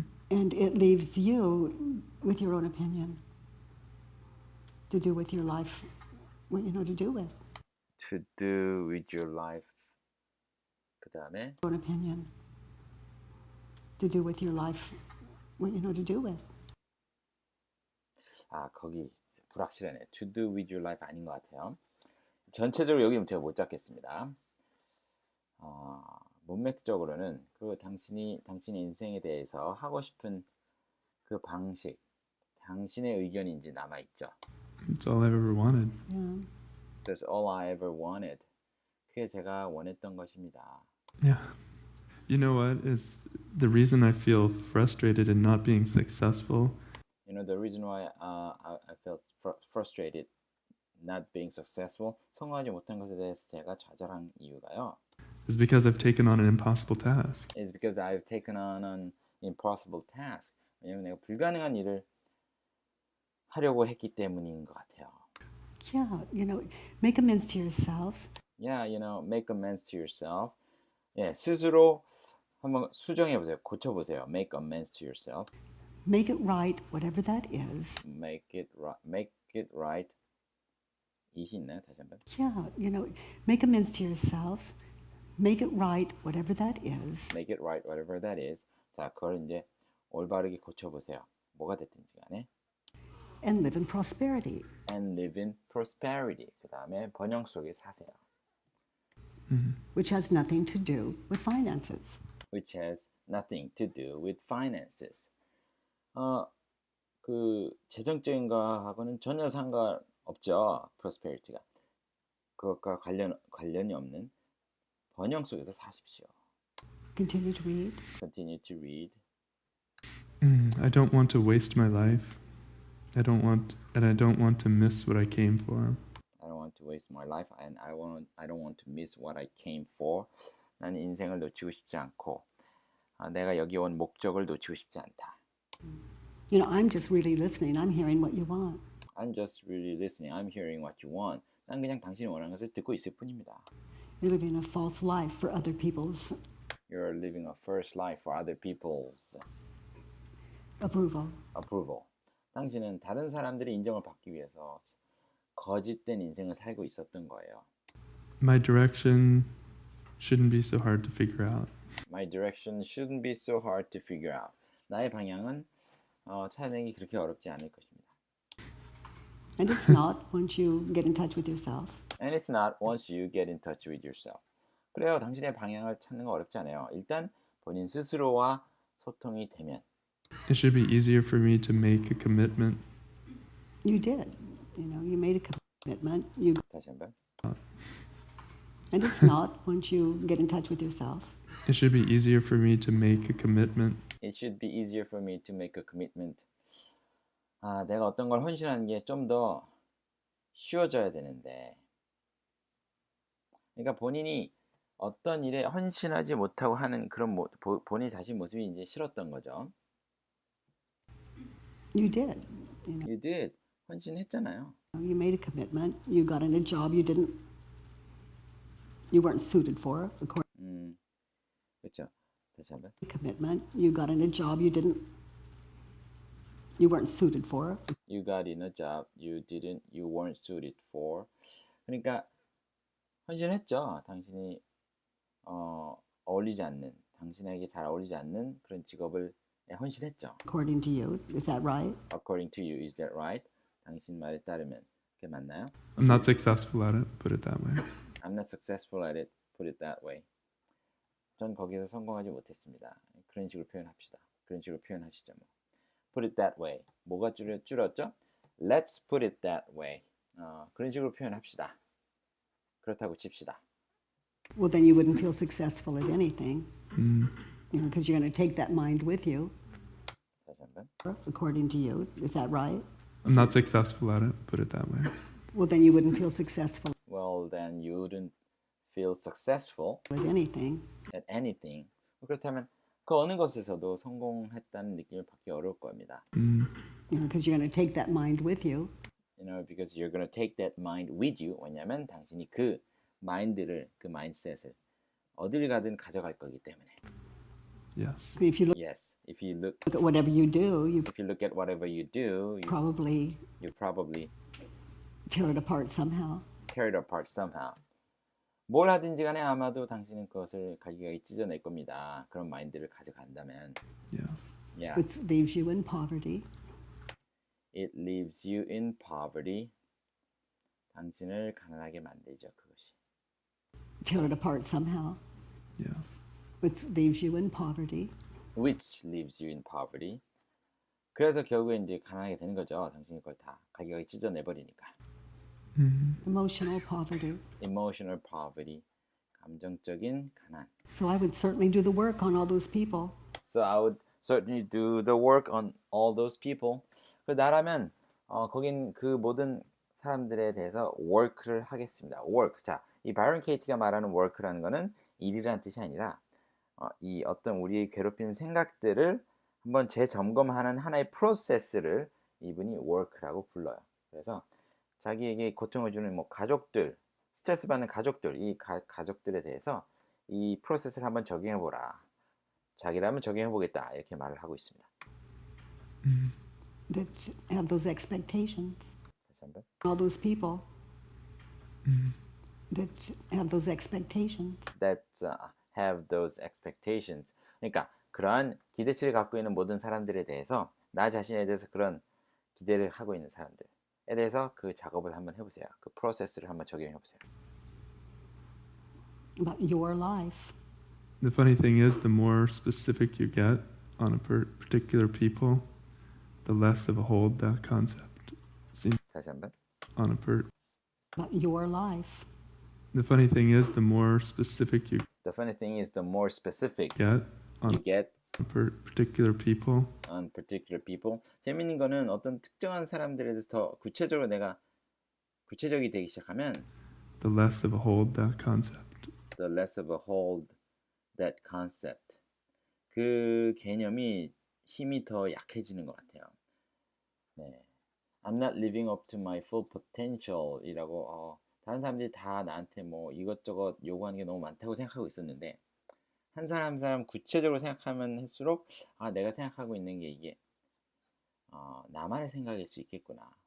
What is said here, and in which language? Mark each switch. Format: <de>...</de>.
<en>And it leaves you with your own opinion. To do with your life what you know to do with. To do with your life.</en> <ko>그 다음에</ko> <en>Own opinion. To do with your life what you know to do with.</en> <ko>거기 불확실하네.</ko> <en>To do with your life</en> <ko>아닌 것 같아요. 전체적으로 여기는 제가 못 잡겠습니다. 문맥적으로는 그 당신의 인생에 대해서 하고 싶은 그 방식, 당신의 의견이 이제 남아 있죠.</ko> <en>It's all I've ever wanted. Yeah. That's all I ever wanted.</en> <ko>그게 제가 원했던 것입니다.</ko> <en>Yeah. You know what is the reason I feel frustrated in not being successful? You know the reason why I felt frustrated not being successful,</en> <ko>성공하지 못한 것에 대해서 제가 좌절한 이유가요.</ko> <en>Is because I've taken on an impossible task. Is because I've taken on an impossible task.</en> <ko>왜냐면 내가 불가능한 일을 하려고 했기 때문인 것 같아요.</ko> <en>Yeah, make amends to yourself. Yeah, make amends to yourself.</en> <ko>예, 스스로 한번 수정해 보세요. 고쳐 보세요.</ko> <en>Make amends to yourself. Make it right, whatever that is. Make it right. it이 있나요?</en> <ko>다시 한번.</ko> <en>Yeah, you know, make amends to yourself, make it right, whatever that is. Make it right, whatever that is.</en> <ko>자, 그걸 이제 올바르게 고쳐보세요. 뭐가 됐든지 간에.</ko> <en>And live in prosperity. And live in prosperity.</en> <ko>그 다음에 번영 속에 사세요.</ko> <en>Which has nothing to do with finances. Which has nothing to do with finances.</en> <ko>그 재정적인 거하고는 전혀 상관없죠. prosperity가. 그것과 관련이 없는 번영 속에서 사십시오.</ko> <en>Continue to read. Continue to read. I don't want to waste my life. I don't want to miss what I came for. I don't want to waste my life and I don't want to miss what I came for.</en> <ko>나는 인생을 놓치고 싶지 않고 내가 여기 온 목적을 놓치고 싶지 않다.</ko> <en>You know, I'm just really listening. I'm hearing what you want. I'm just really listening. I'm hearing what you want.</en> <ko>난 그냥 당신이 원하는 것을 듣고 있을 뿐입니다.</ko> <en>You're living a false life for other people's You're living a false life for other people's approval. approval.</en> <ko>당신은 다른 사람들의 인정을 받기 위해서 거짓된 인생을 살고 있었던 거예요.</ko> <en>My direction shouldn't be so hard to figure out. My direction shouldn't be so hard to figure out.</en> <ko>나의 방향은 찾아내기 그렇게 어렵지 않을 것입니다.</ko> <en>And it's not once you get in touch with yourself. And it's not once you get in touch with yourself.</en> <ko>그래요. 당신의 방향을 찾는 거 어렵지 않아요. 일단 본인 스스로와 소통이 되면</ko> <en>It should be easier for me to make a commitment. You did. You know, you made a commitment.</en> <ko>다시 한번.</ko> <en>And it's not once you get in touch with yourself. It should be easier for me to make a commitment. It should be easier for me to make a commitment.</en> <ko>내가 어떤 걸 헌신하는 게 좀 더 쉬워져야 되는데. 그러니까 본인이 어떤 일에 헌신하지 못하고 하는 그런 본인 자신 모습이 이제 싫었던 거죠.</ko> <en>You did. You did.</en> <ko>헌신했잖아요.</ko> <en>You made a commitment. You got in a job you weren't suited for.</en> <ko>그렇죠. 다시 한번.</ko> <en>Commitment. You got in a job you weren't suited for. You got in a job you weren't suited for.</en> <ko>그러니까 헌신했죠. 당신이 어울리지 않는, 당신에게 잘 어울리지 않는 그런 직업을 헌신했죠.</ko> <en>According to you, is that right? According to you, is that right?</en> <ko>당신 말에 따르면 그게 맞나요?</ko> <en>I'm not successful at it, put it that way. I'm not successful at it, put it that way.</en> <ko>전 거기에서 성공하지 못했습니다. 그런 식으로 표현합시다. 그런 식으로 표현하시죠.</ko> <en>뭐. Put it that way.</en> <ko>뭐가 줄었죠?</ko> <en>Let's put it that way.</en> <ko>그런 식으로 표현합시다. 그렇다고 칩시다.</ko> <en>Well, then you wouldn't feel successful at anything. You know, because you're going to take that mind with you.</en> <ko>다시 한번.</ko> <en>According to you, is that right? I'm not successful at it, put it that way. Well, then you wouldn't feel successful Well, then you wouldn't feel successful at anything. at anything.</en> <ko>그렇다면 그 어느 것에서도 성공했다는 느낌을 받기 어려울 겁니다.</ko> <en>You know, because you're going to take that mind with you. You know, because you're going to take that mind with you.</en> <ko>왜냐하면 당신이 그 마인드를, 그 마인드셋을 어딜 가든 가져갈 거기 때문에.</ko> <en>Yes. If you look Yes, if you look at whatever you do, you at whatever you do, probably you probably tear it apart somehow. tear it apart somehow.</en> <ko>뭘 하든지 간에 아마도 당신은 그것을 갈기갈기 찢어낼 겁니다. 그런 마인드를 가져간다면.</ko> <en>Yeah. Yeah. It leaves you in poverty. It leaves you in poverty.</en> <ko>당신을 가난하게 만들죠, 그것이.</ko> <en>Tear it apart somehow. Yeah. It leaves you in poverty. Which leaves you in poverty.</en> <ko>그래서 결국에 이제 가난하게 되는 거죠. 당신이 그걸 다 갈기갈기 찢어내버리니까.</ko> <en>Emotional poverty. Emotional poverty.</en> <ko>감정적인 가난.</ko> <en>So I would certainly do the work on all those people. So I would certainly do the work on all those people.</en> <ko>그 나라면 거긴 그 모든 사람들에 대해서 work를 하겠습니다. work. 자, 이 바이런 케이티가 말하는 work라는 거는 일이라는 뜻이 아니라 이 어떤 우리의 괴롭히는 생각들을 한번 재점검하는 하나의 프로세스를 이분이 work라고 불러요. 그래서 자기에게 고통을 주는 뭐 가족들, 스트레스 받는 가족들, 이 가족들에 대해서 이 프로세스를 한번 적용해보라. 자기라면 적용해보겠다. 이렇게 말을 하고 있습니다.</ko> <en>That have those expectations.</en> <ko>다시 한번.</ko> <en>All those people. that have those expectations. that have those expectations.</en> <ko>그러니까 그러한 기대치를 갖고 있는 모든 사람들에 대해서 나 자신에 대해서 그런 기대를 하고 있는 사람들에 대해서 그 작업을 한번 해보세요. 그 프로세스를 한번 적용해보세요.</ko> <en>About your life. The funny thing is, the more specific you get on a particular people, the less of a hold that concept seems</en> <ko>다시 한번.</ko> <en>on a About your life. The funny thing is, the more specific you The funny thing is the more specific get on you get particular people, on particular people.</en> <ko>재밌는 거는 어떤 특정한 사람들에 대해서 더 구체적으로 내가 구체적이 되기 시작하면</ko> <en>the less of a hold that concept. the less of a hold that concept.</en> <ko>그 개념이 힘이 더 약해지는 것 같아요. 네.</ko> <en>I'm not living up to my full potential</en> <ko>이라고 다른 사람들이 다 나한테 뭐 이것저것 요구하는 게 너무 많다고 생각하고 있었는데 한 사람 한 사람 구체적으로 생각하면 할수록 내가 생각하고 있는 게 이게 나만의 생각일 수 있겠구나.</ko>